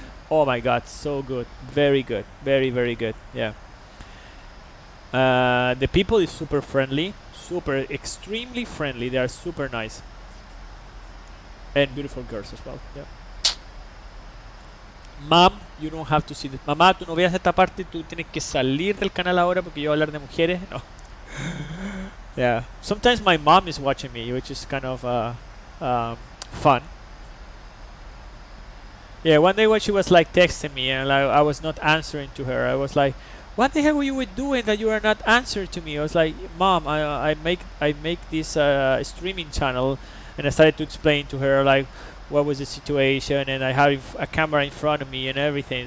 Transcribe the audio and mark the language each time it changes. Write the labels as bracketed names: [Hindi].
[English] Oh my god, so good. Very good. Very, very good. Yeah. The people is super friendly. Super, extremely friendly. They are super nice. And beautiful girls as well. Yeah. Mom, you don't have to see this. [Spanish] Mamá, tú no veas esta parte. Tú tienes que salir del canal ahora porque yo voy a hablar de mujeres. [English] No. Yeah. Sometimes my mom is watching me, which is kind of fun. Yeah. One day when she was like texting me and like, I was not answering to her, I was like, "What the hell were you doing that you are not answering to me?" I was like, "Mom, I make this streaming channel," and I started to explain to her like what was the situation, and I have a camera in front of me and everything.